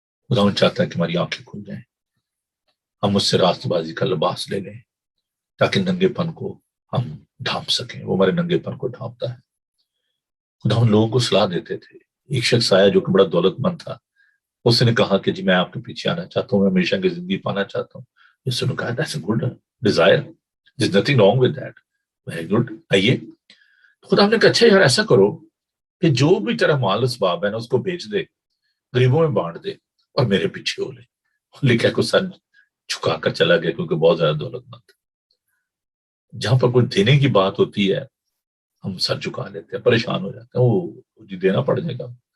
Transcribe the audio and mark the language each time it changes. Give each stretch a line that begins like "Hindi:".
Urdu: خداوند چاہتا ہے کہ ہماری آنکھیں کھل جائیں، ہم اس سے راست بازی کا لباس لے لیں تاکہ ننگے پن کو ہم ڈھانپ سکیں. وہ ہمارے ننگے پن کو ڈھانپتا ہے. خداوند لوگوں کو صلاح دیتے تھے. ایک شخص آیا جو کہ بڑا دولت مند تھا، اس نے کہا کہ جی میں آپ کے پیچھے آنا چاہتا ہوں، میں ہمیشہ کی زندگی پانا چاہتا ہوں. اس نے کہا
English: that's a good desire, there's nothing wrong with that, very good, آئیے.
Urdu: خدا نے کہا اچھا یار ایسا کرو کہ جو بھی تیرا مال اسباب ہے نا اس کو بیچ دے، غریبوں میں بانٹ دے، اور میرے پیچھے ہو لے. لکھا کو سر جھکا کر چلا گیا کیونکہ بہت زیادہ دولت مند. جہاں پر کوئی دینے کی بات ہوتی ہے ہم سر جھکا لیتے ہیں، پریشان ہو جاتے ہیں، وہ جی دینا پڑ جائے گا.